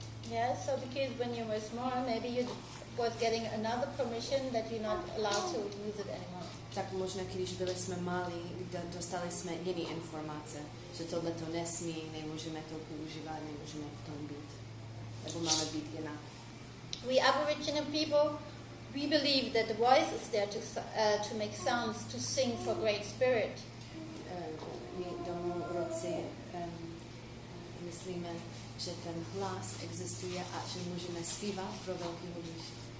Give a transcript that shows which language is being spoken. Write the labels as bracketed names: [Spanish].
[English] Yeah, so because when you were small, maybe you was getting another permission that you're not allowed to use it anymore. [Czech] Tak možná, když byli jsme malí, dostali jsme jiné informace, že tohle to nesmí, nemůžeme to používat, nemůžeme v tom být. Nebo máme být jinak. [English] We Aboriginal people, we believe that the voice is there to make sounds, to sing for great spirit. [Czech] My domorodci myslíme, že ten hlas existuje a že můžeme zpívat pro velkého duše.